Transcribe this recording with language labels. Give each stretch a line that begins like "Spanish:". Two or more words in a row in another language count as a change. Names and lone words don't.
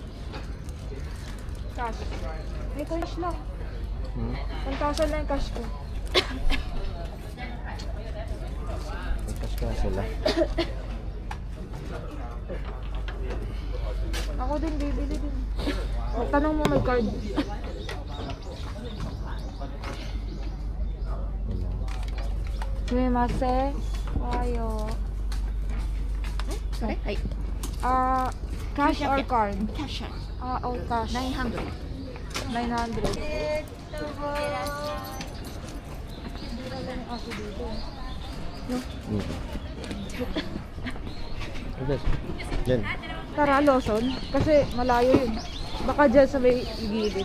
Filipino: Cash. May cash lang. Hmm? 1,000 lang yung cash ko. May cash ka sila. Ako din, bibili din. Tanong mo may card. Sumimasen. Ayo.
English: Sorry?はい。 Cash or card? キャッシャー。 Oh, cash. 900。
Filipino: 900. Mura lang yung ako dito. No? Okay. Diyan. Tara, Lawson. Kasi malayo yun. Baka dyan sa may gilid.